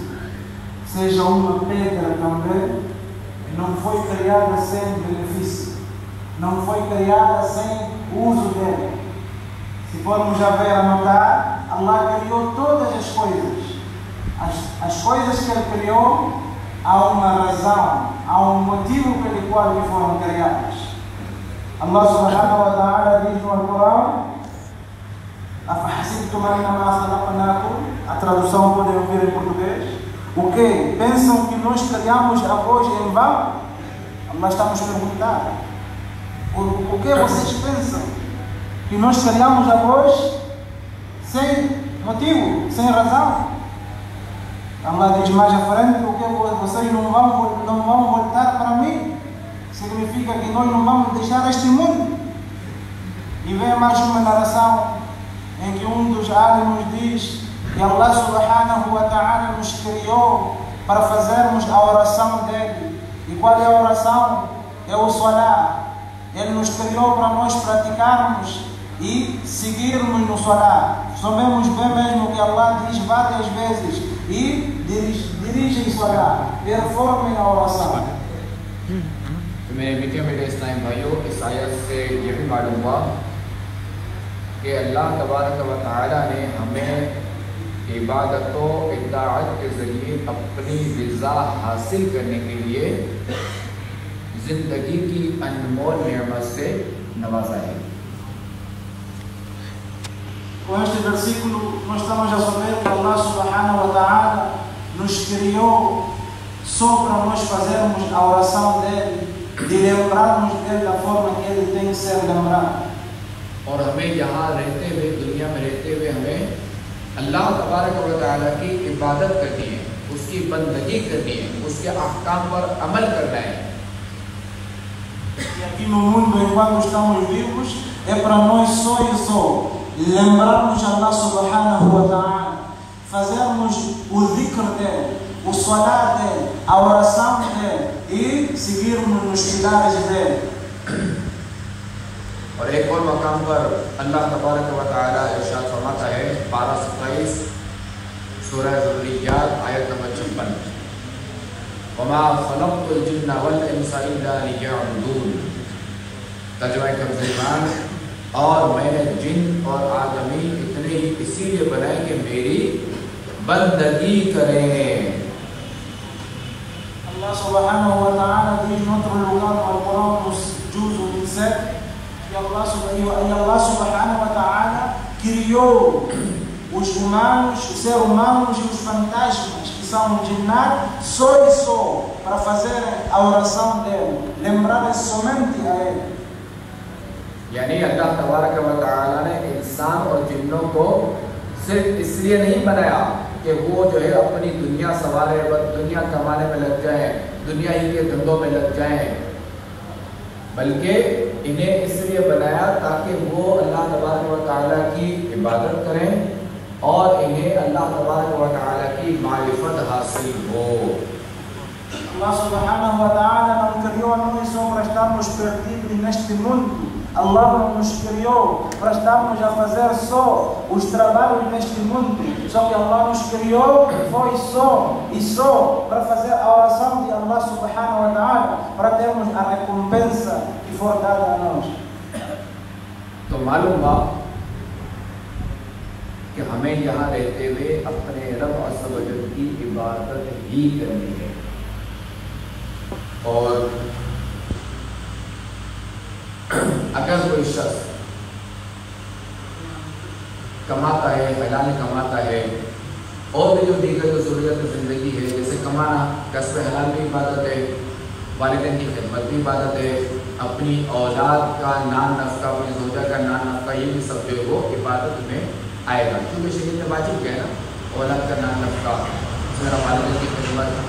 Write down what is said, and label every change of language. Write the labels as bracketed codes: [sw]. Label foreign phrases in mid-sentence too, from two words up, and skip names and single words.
[pt] Seja uma pedra também, não foi criada sem benefício, não foi criada sem uso dela. Se formos a ver, a notar, Allah criou todas as coisas. As coisas que Ele criou, há uma razão, há um motivo pelo qual foram criadas. [ar] الله سبحانه وتعالى [pt] diz no Alcorão, [ar] أفحسبتم أنما خلقناكم, [pt] a tradução podem ouvir em português, o que? Pensam que nós criamos a vós em vão? Allah está nos perguntar, o que vocês pensam? Que nós criamos a vós sem motivo, sem razão? Allah diz mais à frente, o que vocês não vão voltar para mim? Significa que nós não vamos deixar este mundo. E vem mais uma narração em que um dos álimos diz que [ar] الله سبحانه وتعالى [pt] nos criou para fazermos a oração dele. E qual é a oração? É o salah. Ele nos criou para nós praticarmos e seguirmos no salah. Sabemos bem mesmo que Allah diz várias vezes e dirigem salah, performem a oração. [hi] मेरे मीठे इस्लामी भाइयों, इस आयत से ये भी मालूम हुआ कि [ar] الله تبارك وتعالى [hi] ने हमें इबादतों इताअत के ज़रिए अपनी रिज़ा हासिल करने के लिए ज़िंदगी की अनमोल नेमत से नवाजा है। [pt] Com este versículo, nós estamos a saber que [ar] الله سبحانه وتعالى [pt] nos criou só para nós fazermos a oração dele, de lembrarmos dele da forma que ele tem que ser lembrado. [hi] और हमें यहाँ रहते हुए, दुनिया में रहते हुए हमें [ar] الله تبارك وتعالى [hi] की इबादत करनी है, उसकी बंदगी करनी है, उसके अहकाम पर अमल करना है। [pt] E aqui no mundo, enquanto estamos vivos, é para nós só e só lembrarmos [ar] الله سبحانه وتعالى, [pt] fazermos o dhikr dele, o salat dele, a oração dele e seguirmos nos pilares dele. [hi] और एक और मकाम पर [ar] الله تبارك وتعالى [hi] इरशाद फरमाता है 12-27 सूरह ज़ुर्रिय्यात आयत नंबर 56, [ar] وما خلقت الجن والإنس إلا ليعبدون. [hi] तर्जुमा तर्जुमान, और मैंने जिन और आदमी इतने ही इसीलिए बनाए कि मेरी बंदगी करें। [ar] الله سبحانه وتعالى [pt] diz no outro lugar no Alcorão, no Juzo 27, que [ar] الله سبحانه وتعالى [pt] criou os humanos, os seres humanos e os fantasmas, que são jinnat, só e só para fazer a oração dele, lembrar somente a ele. [hi] यानी [ar] الله تبارك وتعالى [hi] ने इंसान और जिन्नों को सिर्फ इसलिए नहीं बनाया कि वो जो है अपनी दुनिया सवारे, दुनिया कमाने में लग जाए, दुनिया ही के धंधों में लग जाए, बल्कि इन्हें इसलिए बनाया ताकि वो [ar] الله تبارك وتعالى [hi] की इबादत करें और इन्हें अल्लाह तबारक व तआला की मारिफत हासिल हो। [ar] الله سبحانه وتعالى [pt] não criou a nós só para estarmos perdidos neste mundo. Allah não nos criou para estarmos a fazer só os trabalhos neste mundo. Só que Allah nos criou foi só e só para fazer a oração de [ar] الله سبحانه وتعالى, [pt] para termos a recompensa que for dada a nós. [hi] तो मालूम हुआ कि हमें यहाँ रहते हुए अपने रब [ar] عز وجل [hi] की इबादत ही करनी है। और अगर कोई शख्स कमाता है, हलाल कमाता है, और भी जो दीगर जो ज़रूरत ज़िंदगी है, जैसे कमाना, कसब हलाल भी इबादत है, वालिदैन की खिदमत भी इबादत है, अपनी औलाद का नान नफ़्का, अपनी ज़ौजा का नान नफ़्का, ये भी सब जो है वो इबादत में आएगा, क्योंकि शरीयत में वाजिब है ना औलाद का नान नफ़्का, मेरा वालिदैन की खिदमत।